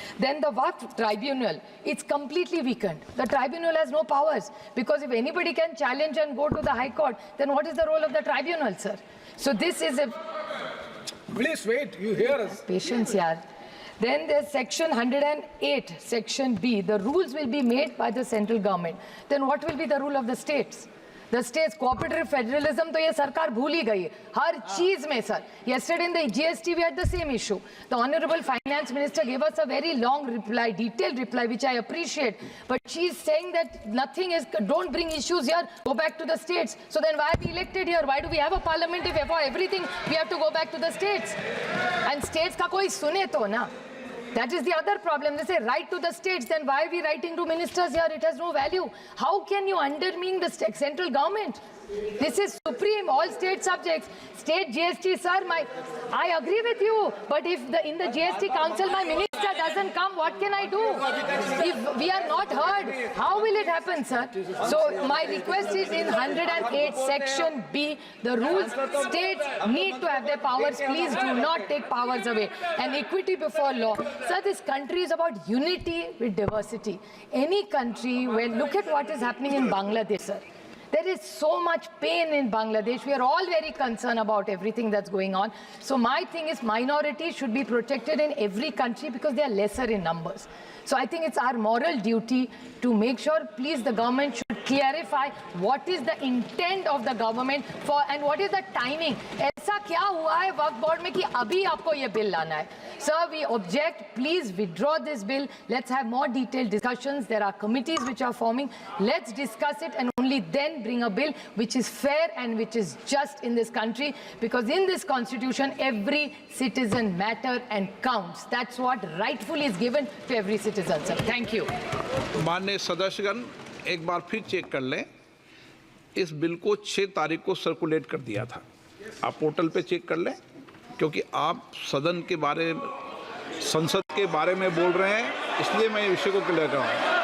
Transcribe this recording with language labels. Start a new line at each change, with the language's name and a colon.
English: Then the Waqf tribunal, it's completely weakened. The tribunal has no powers, because if anybody can challenge and go to the High Court, then what is the role of the tribunal, sir? So this is a... Please wait, you hear us. Patience, yaar. Then there's section 108, section B. The rules will be made by the central government. Then what will be the rule of the states? The states, cooperative federalism,
Hindi: तो ये सरकार भूल ही गई हर चीज में, sir.
English: Yesterday in the GST we had the same issue. The Honorable Finance Minister gave us a very long reply, detailed reply, which I appreciate. But she's saying that nothing is, don't bring issues here, go back to the states. So then why are we elected here? Why do we have a parliament if for everything we have to go back to the states? And states
Hindi: का कोई सुने तो ना.
English: That is the other problem. They say write to the states, then why are we writing to ministers here? It has no value. How can you undermine the central government? This is supreme, all state subjects. State GST, sir, I agree with you. But if in the GST council, my minister minister doesn't come, what can I do? If we are not heard, how will it happen, sir? So my request is in 108 section B, the rules states need to have their powers. Please do not take powers away. And equity before law. Sir, this country is about unity with diversity. Any country, look at what is happening in Bangladesh, sir. There is so much pain in Bangladesh. We are all very concerned about everything that's going on. So my thing is minorities should be protected in every country because they are lesser in numbers. So I think it's our moral duty to make sure, please, the government should clarify what is the intent of the government for and what is the timing.
Hindi: ऐसा क्या हुआ है वक्फ board में कि अभी आपको ये bill लाना है?
English: Sir, we object. Please withdraw this bill. Let's have more detailed discussions. There are committees which are forming. Let's discuss it and only then bring a bill which is fair and which is just in this country. Because in this constitution, every citizen matters and counts. That's what rightfully is given to every citizen, sir. Thank you.
Hindi: माननीय सदस्यगण, एक बार फिर check कर लें। इस bill को 6 तारीख को circulate कर दिया था। आप पोर्टल पे चेक कर लें, क्योंकि आप सदन के बारे, संसद के बारे में बोल रहे हैं, इसलिए मैं विषय को क्लियर कर रहा हूँ।